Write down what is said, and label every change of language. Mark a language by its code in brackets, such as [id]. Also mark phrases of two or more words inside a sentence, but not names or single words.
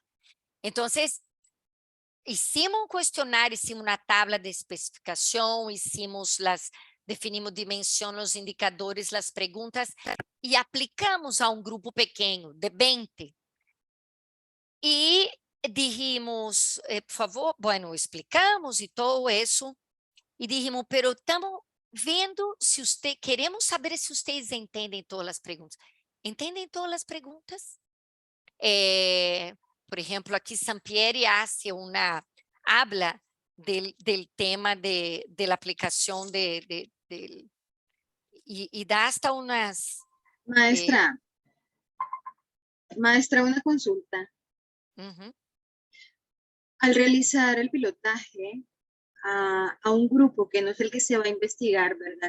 [pt] Então, hicimos um questionário, hicimos uma tabla de especificação, definimos dimensões, os indicadores, as perguntas, e aplicamos a um grupo pequeno, de 20. E [es] dijimos, por favor, bueno, [pt] explicamos e todo isso, e [es] dijimos, pero [pt] estamos vendo queremos saber se vocês entendem todas as perguntas. Entendem todas as perguntas? Por exemplo, aqui [es] Sampieri habla del tema de la aplicación y da hasta unas... Maestra, una consulta. Al realizar el pilotaje a un grupo que no es el que se va a investigar, ¿verdad?